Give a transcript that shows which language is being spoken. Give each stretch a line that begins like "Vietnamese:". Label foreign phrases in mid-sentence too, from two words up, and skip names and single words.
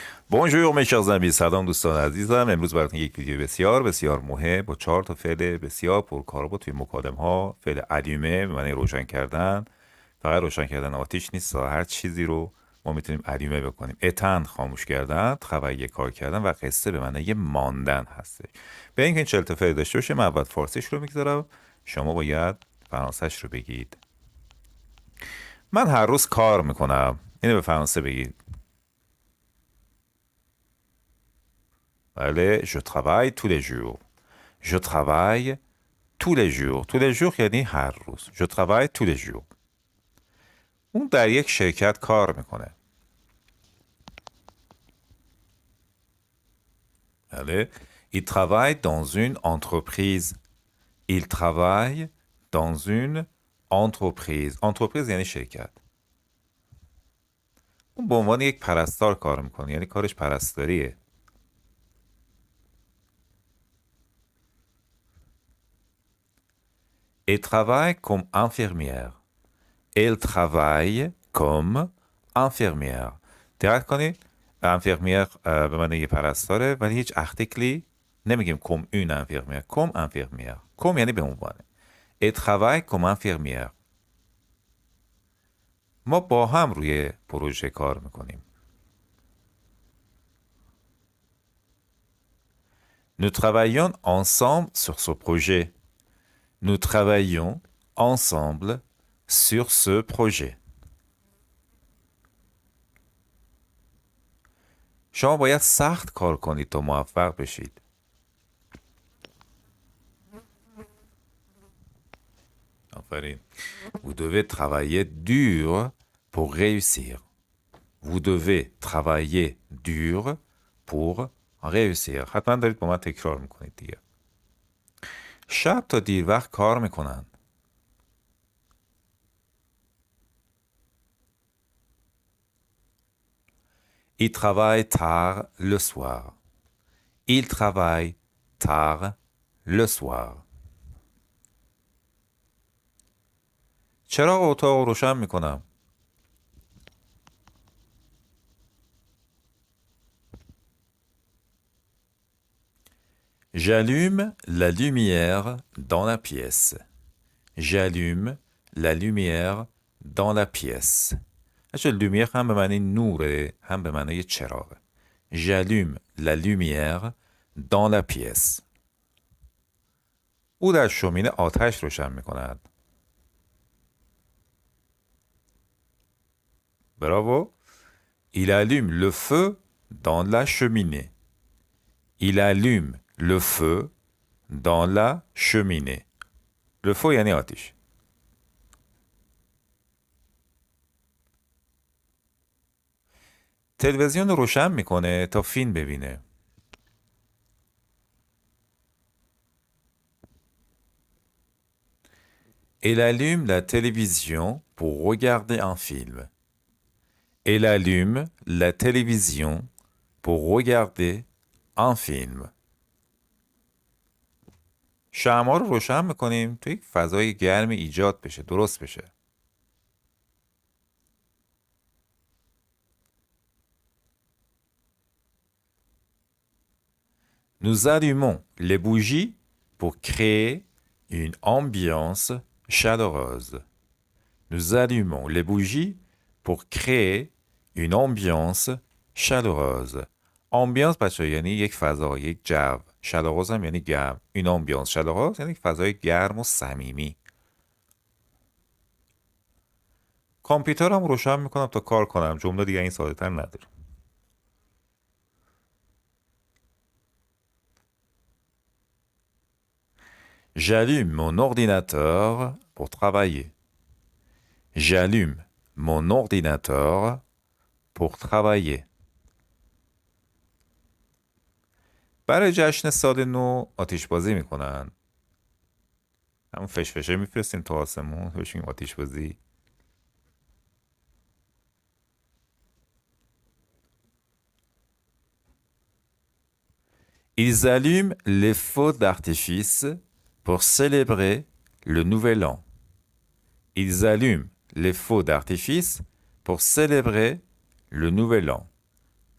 French: بونجور mes chers amis.
Persian: سلام دوستان عزیزم. امروز براتون یک ویدیو بسیار بسیار مهم با 4 تا فعل بسیار پرکاربرد توی مکالمه ها. فعل الیومه به معنی روشن کردن، فقط روشن کردن آتیش نیست، هر چیزی رو ما میتونیم الیومه بکنیم. اتند خاموش کردن، خبری کار کردن و قصه به معنی ماندن هستش. به اینکه این 40 تا فعل داشته باشه من اول فارسیش رو میگذارم، شما باید فرانسه‌اش رو بگید. من هر روز کار میکنم. اینو به فرانسه بگید. بله،
French: je travaille tous les jours. Je travaille tous les jours. tous les jours
Persian: یعنی هر روز.
French: Je travaille tous les jours.
Persian: اون در یک شرکت کار میکنه. بله.
French: Il travaille dans une entreprise. Il travaille dans une entreprise.
Persian: entreprise یعنی شرکت. اون به عنوان یک پرستار کار میکنه، یعنی کارش پرستاریه.
French: Elle travaille comme infirmière. Elle travaille comme infirmière.
Persian: دقت کنید infirmière به معنی یه پرستاره ولی هیچ ارتیکلی نمیگیم
French: comme une infirmière. comme infirmière.
Persian: comme یعنی به عنوان.
French: Elle travaille comme infirmière.
Persian: ما با هم روی پروژه کار میکنیم.
French: Nous travaillons ensemble sur ce projet. Nous travaillons ensemble sur ce projet.
Persian: شما باید سخت کار کنید تا موفق بشید. آفرین.
French: Vous devez travailler dur pour réussir. Vous devez travailler dur pour réussir.
Persian: حتما دارید با من تکرار میکنید دیگه. شب تا دیر وقت کار میکنن.
French: Il travaille tard le soir. Il travaille tard le soir.
Persian: چراغ اتاق رو روشن میکنم.
French: J'allume la lumière dans la pièce. J'allume la lumière dans la pièce.
Persian: اچه lumière هم به معنی نوره هم به معنی چراغه.
French: J'allume la lumière dans la pièce.
Persian: او در شومینه آتش روشن می کند. Bravo.
French: Il allume le feu dans la cheminée. Il allume le feu dans la cheminée. Le feu
Persian: یعنی آتش. تلویزیون رو روشن میکنه تا فیلم ببینه.
French: Elle allume la télévision pour regarder un film. Elle allume la télévision pour regarder un film.
Persian: شمع‌ها رو روشن میکنیم تا یک فضای گرمی ایجاد بشه، درست بشه.
French: Nous allumons les bougies pour créer une ambiance chaleureuse. Nous allumons les bougies pour créer une ambiance chaleureuse.
Persian: ambiance بچه یعنی یک فضا، یک جو. chaleureuse هم یعنی گرم.
French: une ambiance chaleureuse
Persian: یعنی یک فضای گرم و صمیمی. کامپیوترم روشن میکنم تا کار کنم. جمله دیگه این ساده تر نداره.
French: J'allume mon ordinateur pour travailler. J'allume mon ordinateur pour travailler.
Persian: برای جشن سال نو آتیش بازی میکنن. همون فشفشه میفرستیم تو آسمون بشیم آتیش بازی.
French: Ils allument les feux d'artifice pour célébrer le nouvel an. Ils allument les feux d'artifice pour célébrer le nouvel an.